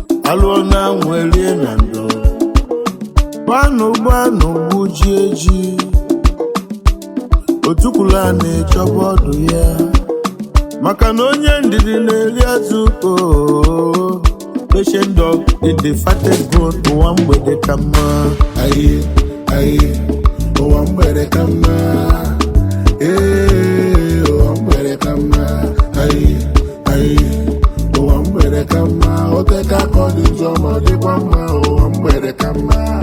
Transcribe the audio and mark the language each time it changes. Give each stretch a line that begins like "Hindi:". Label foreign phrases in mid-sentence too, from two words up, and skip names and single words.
Igbo: Alụọ na anwụ erie na ndo. Gbanụ, gbanụ, gbuji eji. Otukwulu a na-echọba ọdụ ya. Maka na onye ndidi na-eri azụ, oo.
English: Patient dog in the fattest bone.
Igbo: Ụwa mgbede ka mma. Aye, aye, ụwa mgbede ka mma. Ee, ụwa mgbede ka mma. Aye, aye, ụwa mgbede ka mma. O teka ka ọ dị njọ ma dịkwa mma. Ụwa mgbede ka mma.